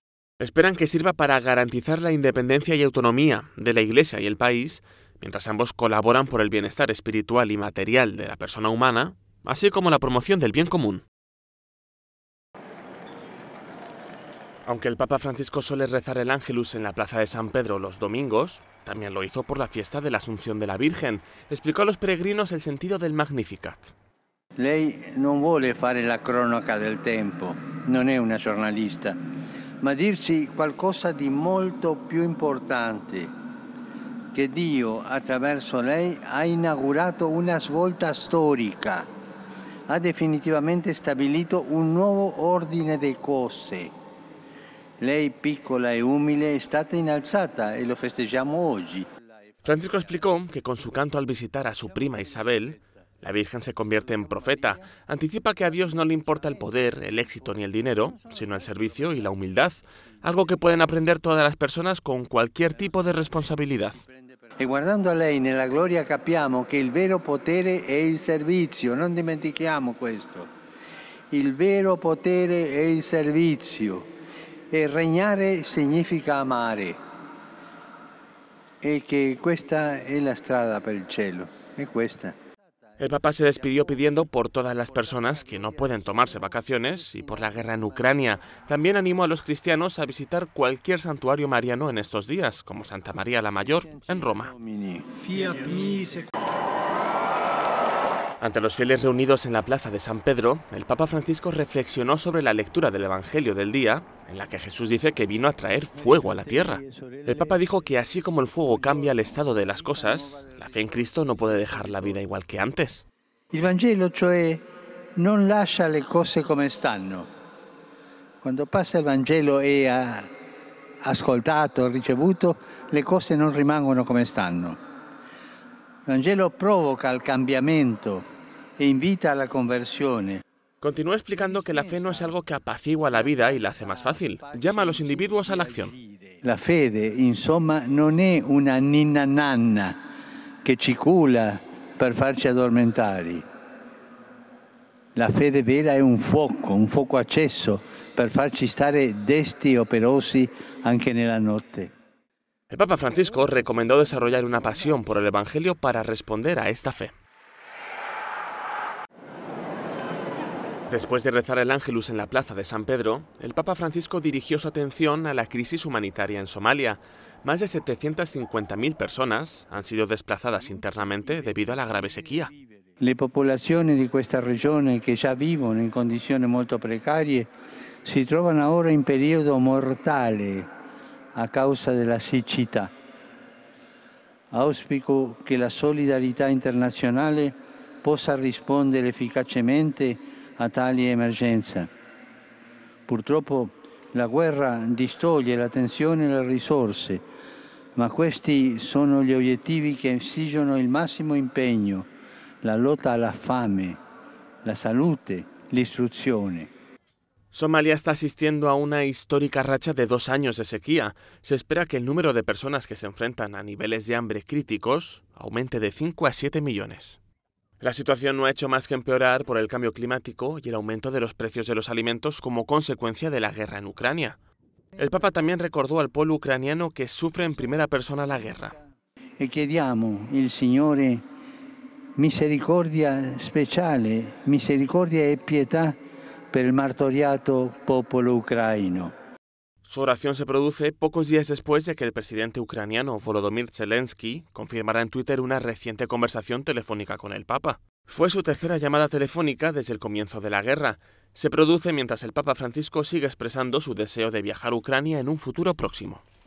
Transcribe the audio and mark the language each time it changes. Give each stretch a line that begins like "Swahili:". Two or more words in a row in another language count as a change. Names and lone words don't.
Spanish: Esperan que sirva para garantizar la independencia y autonomía de la Iglesia y el país, mientras ambos colaboran por el bienestar espiritual y material de la persona humana, así como la promoción del bien común. Aunque el Papa Francisco suele rezar el Ángelus en la Plaza de San Pedro los domingos, también lo hizo por la fiesta de la Asunción de la Virgen. Explicó a los peregrinos el sentido del Magnificat.
Italian: Lei non vuole fare la cronaca del tempo, non è una giornalista, ma dirci qualcosa di molto più importante, che Dio attraverso lei ha inaugurato una svolta storica, ha definitivamente stabilito un nuovo ordine di cose. Lei, piccola e umile, è stata innalzata e lo festeggiamo oggi.
Spanish: Francisco explicó que con su canto al visitar a su prima Isabel, la Virgen se convierte en profeta. Anticipa que a Dios no le importa el poder, el éxito ni el dinero, sino el servicio y la humildad, algo que pueden aprender todas las personas con cualquier tipo de responsabilidad.
Italian: E guardando a lei nella gloria capiamo che il vero potere è il servizio, non dimentichiamo questo. Il vero potere è il servizio. E regnare significa amare. e che questa è la strada per il cielo, è questa.
Spanish: El Papa se despidió pidiendo por todas las personas que no pueden tomarse vacaciones y por la guerra en Ucrania. También animó a los cristianos a visitar cualquier santuario mariano en estos días, como Santa María la Mayor, en Roma. Ante los fieles reunidos en la plaza de San Pedro, el Papa Francisco reflexionó sobre la lectura del Evangelio del día, en la que Jesús dice que vino a traer fuego a la tierra. El Papa dijo que así como el fuego cambia el estado de las cosas, la fe en Cristo no puede dejar la vida igual que antes.
Italian: Il Vangelo, cioè, non lascia le cose come stanno. Quando passa il Vangelo e ha ascoltato, ricevuto, le cose non rimangono come stanno. Il Vangelo provoca il cambiamento e invita alla conversione.
Spanish: Continuó explicando que la fe no es algo que apacigua la vida y la hace más fácil. Llama a los individuos a la acción.
Italian: La fede, insomma, non è una ninna nanna che ci culla per farci addormentare. La fede vera è un fuoco acceso per farci stare desti e operosi anche nella notte.
Spanish: El Papa Francisco recomendó desarrollar una pasión por el Evangelio para responder a esta fe. Después de rezar el Ángelus en la plaza de San Pedro, el Papa Francisco dirigió su atención a la crisis humanitaria en Somalia. Más de 750.000 personas han sido desplazadas internamente debido a la grave sequía.
Italian: Le popolazioni di questa regione, che già vivono in condizioni molto precarie, si trovano ora in periodo mortale a causa della siccità. Auspico che la solidarietà internazionale possa rispondere efficacemente a tali emergenze. Purtroppo la guerra distoglie l'attenzione e le risorse, ma questi sono gli obiettivi che esigono il massimo impegno: la lotta alla fame, la salute, l'istruzione.
Spanish: Somalia está asistiendo a una histórica racha de 2 años de sequía. Se espera que el número de personas que se enfrentan a niveles de hambre críticos aumente de 5 a 7 millones. La situación no ha hecho más que empeorar por el cambio climático y el aumento de los precios de los alimentos como consecuencia de la guerra en Ucrania. El Papa también recordó al pueblo ucraniano que sufre en primera persona la guerra.
Italian: E chiediamo il Signore misericordia speciale, misericordia e pietà per il martoriato popolo ucraino.
Spanish: Su oración se produce pocos días después de que el presidente ucraniano Volodymyr Zelensky confirmara en Twitter una reciente conversación telefónica con el Papa. Fue su tercera llamada telefónica desde el comienzo de la guerra. Se produce mientras el Papa Francisco sigue expresando su deseo de viajar a Ucrania en un futuro próximo.